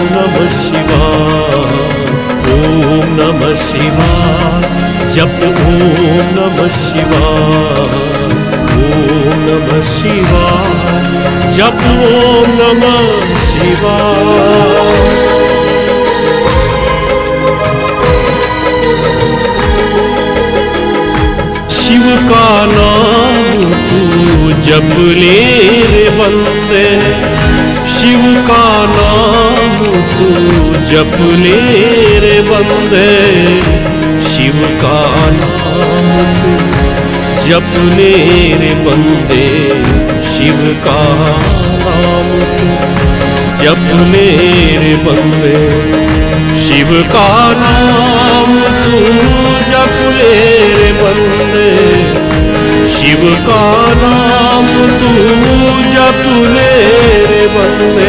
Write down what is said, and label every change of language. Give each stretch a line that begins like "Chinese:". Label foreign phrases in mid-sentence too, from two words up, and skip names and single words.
Sanskrit: नमः शिवाय, ओम नमः शिवाय, जप ओम नमः शिवाय, ओम नमः शिवाय, जप ओम नमः शिवाय।
Hindi: शिव का नाम तू जप ले रे बंदे, शिव का नाम तू जप ले रे बंदे, शिव का नाम तू जप ले रे बंदे, शिव का नाम तू जप ले रे बंदे, शिव का नाम तू जप ले रे बंदे, शिव का नाम तू जप ले रे बंदे।